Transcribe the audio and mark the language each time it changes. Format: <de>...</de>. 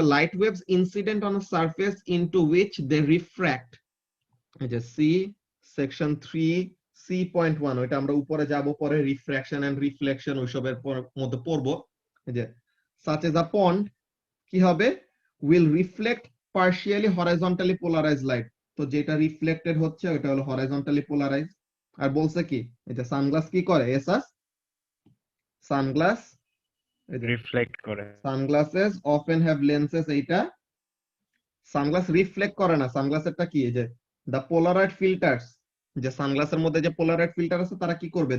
<en>Light waves incident on a surface into which they refract.</en> <bn>এই যে C section 3 C.1, ওইটা আমরা উপরে যাব পরে, রিফ্র্যাকশন এন্ড রিফ্লেকশন ওইসবের মধ্যে পড়বো। এই যে</bn> <en>such as a pond</en> <bn>কি হবে?</bn> <en>will reflect partially horizontally polarized light.</en> <bn>তো যেটা রিফ্লেক্টেড হচ্ছে ওটা হলো horizontally polarized। আর বলছে কি, এটা সানগ্লাস কি করে? এসাস সানগ্লাস, রিফ্লেক্ট করে।</bn> <en>sunglasses often have lenses,</en> <bn>এইটা সানগ্লাস রিফ্লেক্ট করে না। সানগ্লাসেরটা কি, যে দা পোলারয়েড ফিল্টার্স, যে সানগ্লাসের মধ্যে যে পোলারয়েড ফিল্টার আছে, তারা কি করবে?</bn>